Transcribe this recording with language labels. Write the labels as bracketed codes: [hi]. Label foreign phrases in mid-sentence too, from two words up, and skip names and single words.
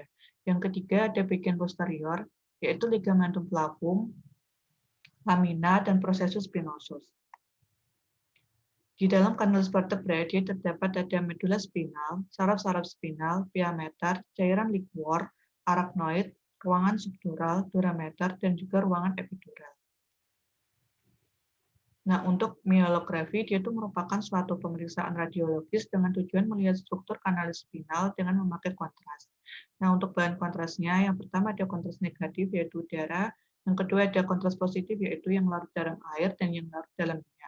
[id] Yang ketiga ada bagian posterior yaitu ligamentum flavum, lamina, dan processus spinosus. Di dalam kanalis vertebra, dia terdapat ada medula spinal, saraf-saraf spinal, pia mater, cairan liquor, arachnoid, ruangan subdural, dura mater, dan juga ruangan epidural. Nah, untuk myelografi, dia itu merupakan suatu pemeriksaan radiologis dengan tujuan melihat struktur kanalis spinal dengan memakai kontras. Nah, untuk bahan kontrasnya, yang pertama ada kontras negatif, yaitu udara. Yang kedua ada kontras positif, yaitu yang larut dalam air dan yang larut dalam minyak.